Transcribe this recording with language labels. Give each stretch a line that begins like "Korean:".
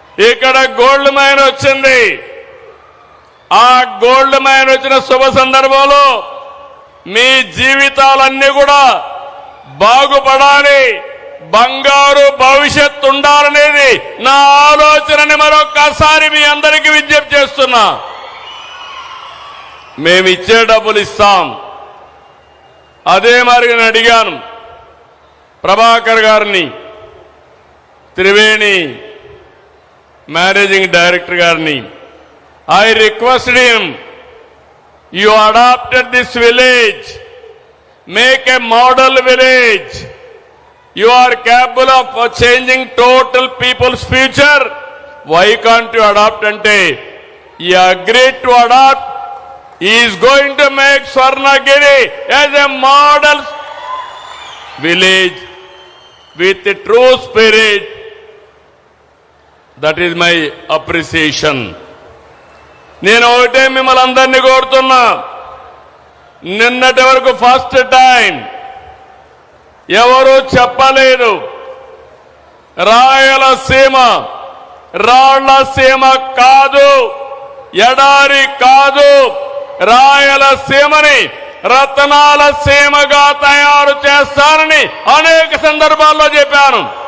Telugu: ఇక్కడ gold mine వచ్చింది. ఆ గోల్డ్ మైన్ వచ్చిన శుభ సందర్భంలో మీ జీవితాలన్నీ కూడా బాగుపడాలి, బంగారు భవిష్యత్తు ఉండాలనేది నా ఆలోచనని మరొక్కసారి మీ అందరికీ విజ్ఞప్తి చేస్తున్నా. మేమిచ్చే డబ్బులు ఇస్తాం. అదే మరి నేను అడిగాను ప్రభాకర్ గారిని, త్రివేణి మేనేజింగ్ డైరెక్టర్ గారిని.
English: I requested him, you adopted this village, make a model village. You are capable of changing total people's future. Why can't you adopt? Ante he agreed to adopt. He is going to make Swarnagiri as a model village with a true spirit. That is my appreciation.
Telugu: నేను ఒకటే మిమ్మల్ని అందరినీ కోరుతున్నా, నిన్నటి వరకు first time ఎవరు చెప్పలేదు రాయలసీమ రాళ్లసీమ కాదు, ఎడారి కాదు, రాయలసీమని రత్నాల సీమగా తయారు చేస్తానని అనేక సందర్భాల్లో చెప్పాను.